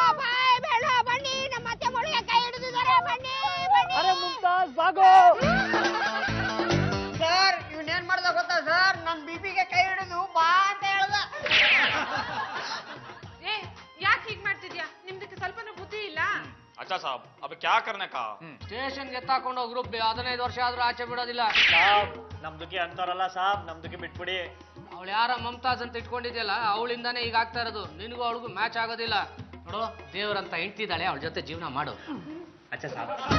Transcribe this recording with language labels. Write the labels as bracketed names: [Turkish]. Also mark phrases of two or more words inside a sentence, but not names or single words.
[Kannada] ಬೇಡ ಬನ್ನಿ, ನಮ್ಮ ಅತ್ತೆ ಮೊಳಗೆ ಕೈ ಹಿಡಿದಿದ್ದಾರೆ. ಬನ್ನಿ ಬನ್ನಿ. ಅರೆ ಮುಮ್ತಾಜ್ ಬಾಗೋ. ಸರ್, ಇವನೇನ್ ಮಾಡ್ದ ಗೊತ್ತಾ ಸರ್? ನನ್ ಬಿಪಿಗೆ ಕೈ ಹಿಡಿದು ಬಾ ಅಂತ ಹೇಳ್ದ. ಏ, ಯಾಕೆ ಹೀಗ್ ಮಾಡ್ತಿದ್ಯಾ? ನಿಮ್ದಕ್ಕೆ ಸ್ವಲ್ಪನೂ ಬುದ್ಧಿ ಇಲ್ಲ. [Hindi] अच्छा साहब अब क्या करने का? [Kannada] ಸ್ಟೇಷನ್ಗೆ ಎತ್ತಾಕೊಂಡು ಹೋಗಿ ಗ್ರೂಪ್ 15 ವರ್ಷ ಆದ್ರೂ ಆಚೆ ಬಿಡೋದಿಲ್ಲ. ಸಾಬ್, ನಮ್ದುಕಿ ಅಂತಾರಲ್ಲ ಸಾಬ್, ನಮ್ದುಕಿ ಬಿಟ್ಬಿಡಿ. ಅವಳು ಯಾರ ಮಮತಾಜ್ ಅಂತ ಇಟ್ಕೊಂಡಿದ್ಯಲ್ಲ, ಅವಳಿಂದಾನೇ ಈಗ ಆಗ್ತಾ ಇರೋದು. ನಿನಗೂ ಅವಳಿಗೂ ಮ್ಯಾಚ್ ಆಗೋದಿಲ್ಲ. ನೋಡು, ದೇವ್ರಂತ ಹೆಂಡ್ತಿದ್ದಾಳೆ, ಅವಳ ಜೊತೆ ಜೀವನ ಮಾಡು. [Hindi] अच्छा साब.